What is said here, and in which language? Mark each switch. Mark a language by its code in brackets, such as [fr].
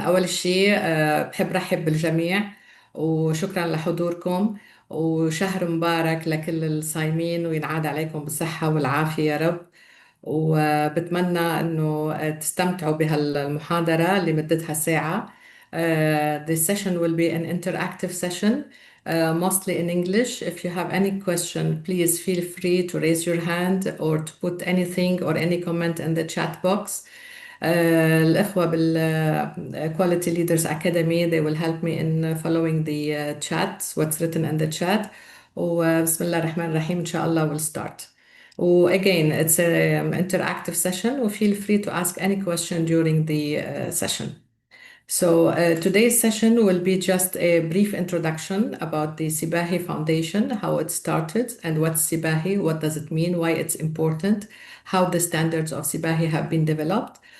[ar] أول شيء بحب رحب بالجميع، وشكرا لحضوركم، وشهر مبارك لكل الصايمين، وينعاد عليكم بالصحة والعافية يا رب. وبتمنى أنه تستمتعوا بهالمحاضرة اللي مدتها ساعة. [en] The session will be an interactive session, mostly in English. If you have any question, please feel free to raise your hand or to put anything or any comment in the chat box. [ar] الإخوة بال [en] Quality Leaders Academy, they will help me in following the chat, what's written in the chat. [ar] وبسم الله الرحمن الرحيم. إن شاء الله [en] we'll start. Again, it's an interactive session. Feel free to ask any question during the session. So today's session will be just a brief introduction about the CBAHI Foundation, how it started, and what's CBAHI, what does it mean, why it's important, how the standards of CBAHI have been developed.